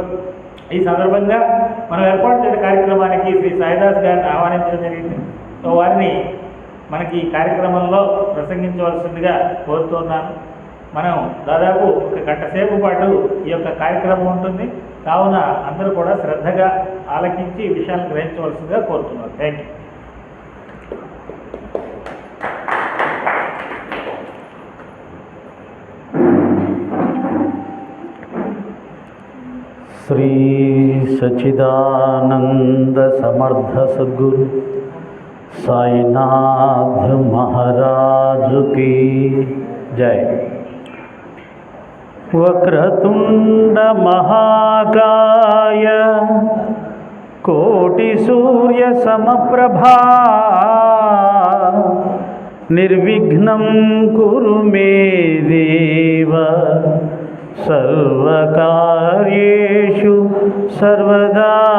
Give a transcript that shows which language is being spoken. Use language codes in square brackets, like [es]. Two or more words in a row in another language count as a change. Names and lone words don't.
[te] ఈ సందర్భంగా మనం ఏర్పాటు చేసిన కార్యక్రమానికి శ్రీ సాయిదాస్ గారిని ఆహ్వానించడం జరిగింది. సో వారిని మనకి ఈ కార్యక్రమంలో ప్రసంగించవలసిందిగా కోరుతున్నాను. మనం దాదాపు 1 గంట సేపు పాటు ఈ యొక్క కార్యక్రమం ఉంటుంది. కావున అందరూ కూడా శ్రద్ధగా ఆలకించి ఈ విషయాలను గ్రహించవలసిందిగా కోరుతున్నాను. [en] Thank you. [hi] श्री सच्चिदानंद समर्थ सद्गुरु साईनाथ महाराज की जय। [sa] वक्रतुंड महाकाय कोटि सूर्य समप्रभा निर्विघ्नं कुरु मे देव सर्वकार्येषु सर्वदा।